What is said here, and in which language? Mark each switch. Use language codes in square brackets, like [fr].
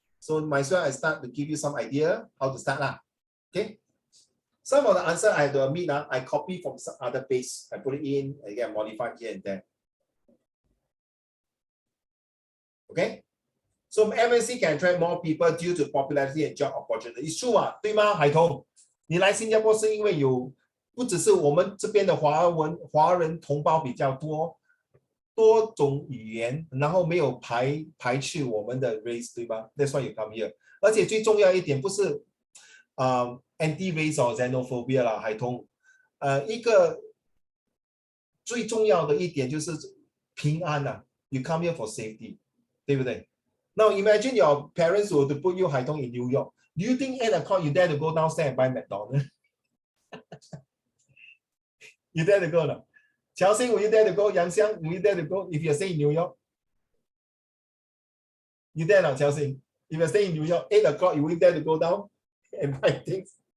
[en] So might as well I start to give you some idea how to start. Okay. Some of the answer I have to admit I copy from some other page. I put it in, I get modified here and there. Okay. So MNC can attract more people due to popularity and job opportunity. It's true [zh] 对吗？海彤，你来新加坡是因为有不只是我们这边的华人同胞比较多种语言，然后没有排斥我们的 race 对吧 ？ [en] That's why you come here。 [zh] 而且最重要一点不是 [en] anti-race or xenophobia [zh] 啦，海彤。一个最重要的一点就是平安 [en] You come here for safety， [zh] 对不对？ [en] Now imagine your parents were to put you 海彤 in New York. Do you think 8 o'clock you dare to go downstairs and buy McDonald's? You dare to go no? Chao Xing, will you dare to go? Yang Xiang, will you dare to go if you're staying in New York? You dare not, Chao Xing? If you're staying in New York, 8 o'clock, you will dare to go down and buy things?